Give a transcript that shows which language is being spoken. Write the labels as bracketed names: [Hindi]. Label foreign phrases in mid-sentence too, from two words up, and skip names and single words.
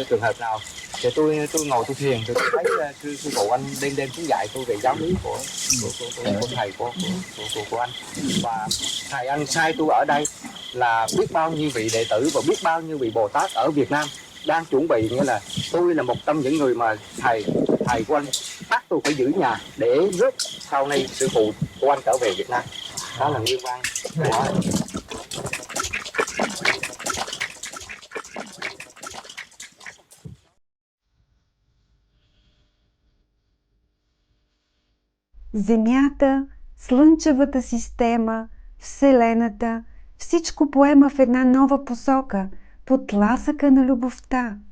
[Vietnamese] trường hợp nào thì tôi ngồi tôi thiền thì tôi thấy sư phụ anh đêm xuống dạy tôi về giáo lý của thầy của anh, và thầy anh sai tôi ở đây là biết bao nhiêu vị đệ tử và biết bao nhiêu vị Bồ Tát ở Việt Nam đang chuẩn bị, nghĩa là tôi là một trong những người mà thầy của anh bắt tôi phải giữ nhà để rước sau này sư phụ của anh trở về Việt Nam. Đó là nguyên văn của [Bulgarian] Земята, Слънчевата система, Вселената, всичко поема в една нова посока, под тласъка на любовта.